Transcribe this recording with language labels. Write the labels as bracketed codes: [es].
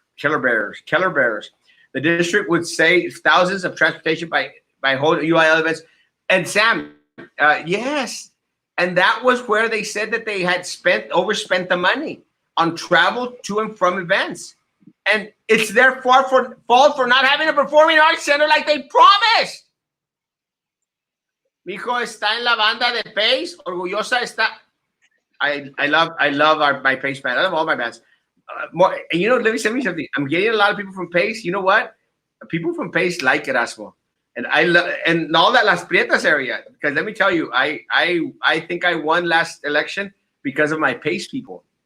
[en] Keller Bearers. The district would save thousands of transportation by whole UIL events. And Sam, yes. And that was where they said that they had overspent the money on travel to and from events. And it's their fault for not having a performing arts center like they promised. [es] Mi hijo está en la banda de Pace. Orgullosa está. [en] I love my Pace band. I love all my bands. Let me say something. I'm getting a lot of people from Pace. You know what? People from Pace like Erasmo, and I love and all that Las Prietas area. Because let me tell you, I think I won last election because of my Pace people.